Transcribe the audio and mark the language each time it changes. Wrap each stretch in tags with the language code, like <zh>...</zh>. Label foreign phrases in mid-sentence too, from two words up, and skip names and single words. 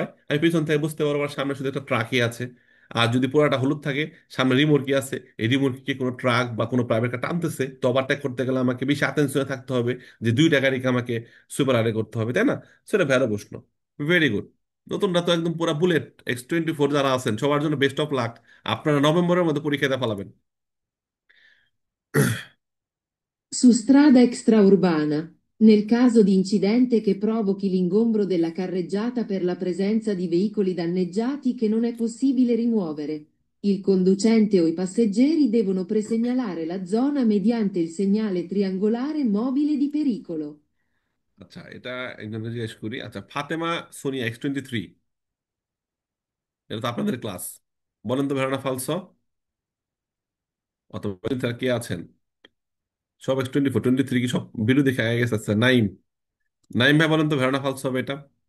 <bn>আমি পিছন থেকে বুঝতে পারবো আর সামনে শুধু একটা ট্রাকই আছে। আর যদি পুরোটা হলুদ থাকে, সামনে রিমোটকি আছে, এই রিমোটকি কোনো ট্রাক বা কোনো প্রাইভেট কার টানতেছে, তো ওভারটেক করতে গেলে আমাকে বেশি অ্যাটেনশনে থাকতে হবে, যে দুইটা গাড়িকে আমাকে সুপার আরে করতে হবে, তাই না? সেটা ভেড়া প্রশ্ন।</bn> <en>very good.</en> <bn>নতুনরা তো একদম পুরো বুলেট। X24 যারা আছেন সবার জন্য</bn> <en>best of luck.</en> <bn>আপনারা নভেম্বরের মধ্যে পরীক্ষাতে ফেলাবেন।</bn> <it>Su strada extraurbana. Nel caso di incidente che provochi l'ingombro della carreggiata per la presenza di veicoli danneggiati che non è possibile rimuovere, il conducente o i passeggeri devono presegnalare la zona mediante il segnale triangolare mobile di pericolo.</it> <bn>আচ্ছা, এটা একজন জিজ্ঞেস করি। আচ্ছা, ফাতেমা সোনিয়া X23, এটা তো আপনাদের ক্লাস। বলেন তো</bn> <it>vero o falso</it> <bn>অথবা স্যার কে আছেন? সব X24, 23 কি সব বিলু দেখে আগে গেছে? আচ্ছা, নাইম, নাইম ভাই বলেন তো</bn> <it>vero o falso</it> <bn>হবে এটা?</bn>